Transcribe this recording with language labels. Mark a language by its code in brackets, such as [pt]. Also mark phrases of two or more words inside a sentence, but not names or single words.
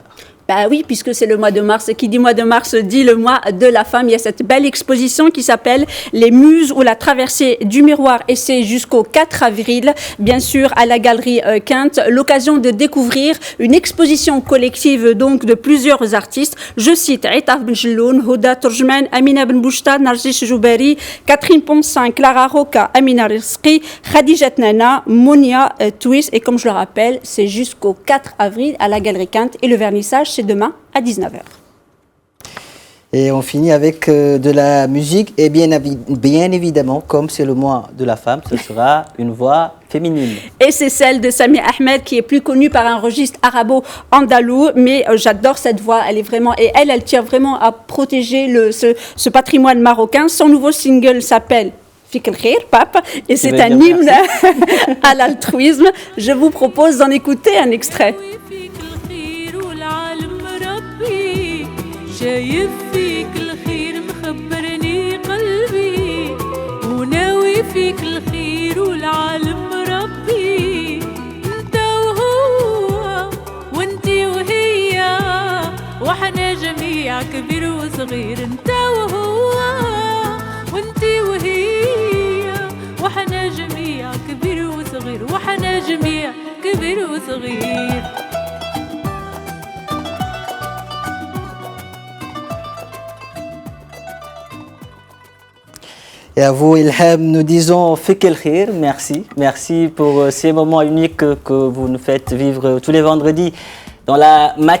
[fr] Ben oui, puisque c'est le mois de mars. Qui dit mois de mars dit le mois de la femme. Il y a cette belle exposition qui s'appelle Les Muses ou la traversée du miroir. Et c'est jusqu'au 4 avril, bien sûr, à la galerie Quinte. L'occasion de découvrir une exposition collective donc de plusieurs artistes. Je cite Aïtaf Ben Jelloun, Houda Tourjman, Amina Ben Bouchta, Narjish Jouberi, Catherine Ponsin, Clara Roca, Amina Rizki, Khadijat Nana, Monia Twist. Et comme je le rappelle, c'est jusqu'au 4 avril à la galerie Quinte. Et le vernissage, c'est demain à 19h. Et on finit avec de la musique et bien évidemment, comme c'est le mois de la femme, ce sera une voix féminine. Et c'est celle de Samia Ahmed qui est plus connue par un registre arabo-andalou, mais j'adore cette voix, elle est vraiment, et elle tient vraiment à protéger ce patrimoine marocain. Son nouveau single s'appelle [ar] فيك الخير, [fr] Pape, et c'est un hymne à l'altruisme. Je vous propose d'en écouter un extrait. [ar] شايف فيك الخير مخبرني قلبي وناوي فيك الخير والعالم ربي انت وهو وانتي وهي وحنا جميع كبير وصغير انت وهو وانتي وهي وحنا جميع كبير وصغير وحنا جميع كبير وصغير. [fr] Et à vous, Ilham, nous disons [ar] فيك الخير, [fr] merci. Merci pour ces moments uniques que vous nous faites vivre tous les vendredis dans la matinale.